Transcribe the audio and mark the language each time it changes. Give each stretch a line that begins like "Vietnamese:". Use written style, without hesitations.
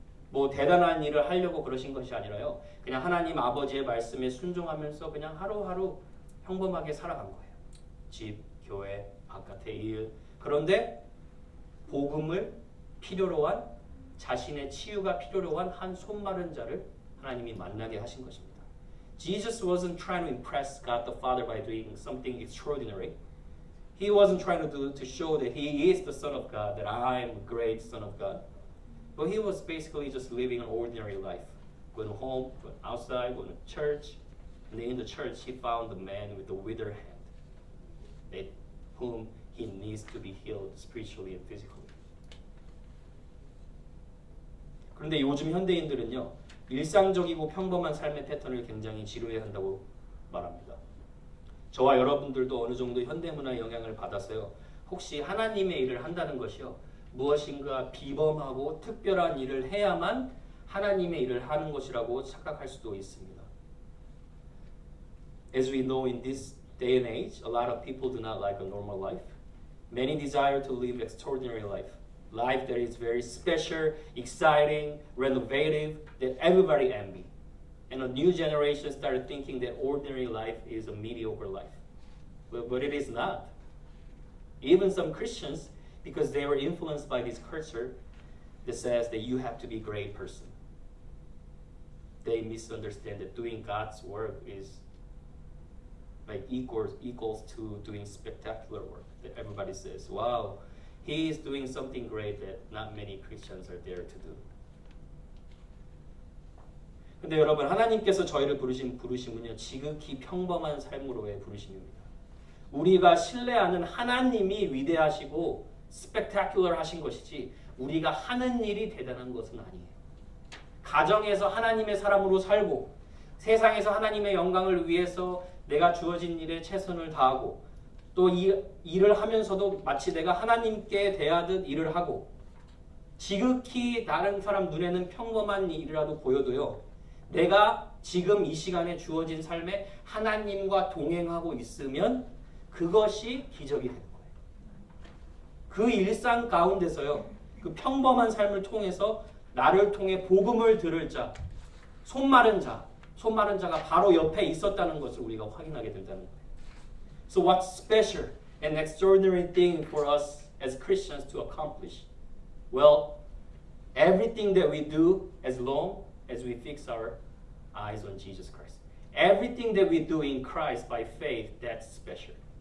Korean: 뭐 대단한 일을 하려고 그러신 것이 아니라요. 그냥 하나님 아버지의 말씀에 순종하면서 그냥 하루하루 평범하게 살아간 거예요. 집, 교회, 바깥의 일. 그런데 복음을 필요로 한 자신의 치유가 필요로 한 손마른 자를 하나님이 만나게 하신 것입니다.
English: Jesus wasn't trying to impress God the Father by doing something extraordinary. He wasn't trying to show that he is the Son of God, that I am a great Son of God. But he was basically just living an ordinary life. Going home, going outside, going to church. And in the church, he found the man with the withered hand, that whom he needs to be healed spiritually and physically.
Korean: 그런데 요즘 현대인들은요, 일상적이고 평범한 삶의 패턴을 굉장히 지루해한다고 말합니다. 저와 여러분들도 어느 정도 현대문화의 영향을 받았어요. 혹시 하나님의 일을 한다는 것이요, 무엇인가 비범하고 특별한 일을 해야만 하나님의 일을 하는 것이라고 착각할 수도 있습니다.
English: As we know in this day and age, a lot of people do not like a normal life. Many desire to live extraordinary life. Life that is very special, exciting, renovative, that everybody envy. And a new generation started thinking that ordinary life is a mediocre life. But it is not. Even some Christians, because they were influenced by this culture that says that you have to be a great person. They misunderstand that doing God's work is like equals to doing spectacular work. That everybody says, wow, he is doing something great that not many Christians are there to do.
Korean: 근데 여러분, 하나님께서 저희를 부르심은요, 지극히 평범한 삶으로의 부르심입니다. 우리가 신뢰하는 하나님이 위대하시고 스펙타큘러 하신 것이지 우리가 하는 일이 대단한 것은 아니에요. 가정에서 하나님의 사람으로 살고 세상에서 하나님의 영광을 위해서 내가 주어진 일에 최선을 다하고 또 이 일을 하면서도 마치 내가 하나님께 대하듯 일을 하고 지극히 다른 사람 눈에는 평범한 일이라도 보여도요, 내가 지금 이 시간에 주어진 삶에 하나님과 동행하고 있으면 그것이 기적이 되는 거예요. 그 일상 가운데서요, 그 평범한 삶을 통해서 나를 통해 복음을 들을 자, 손마른 자가 바로 옆에 있었다는 것을 우리가 확인하게 된다는 거예요.
English: So what's special and extraordinary thing for us as Christians to accomplish? Well, everything that we do as long as we fix our eyes on Jesus Christ. Everything that we do in Christ by faith, that's special.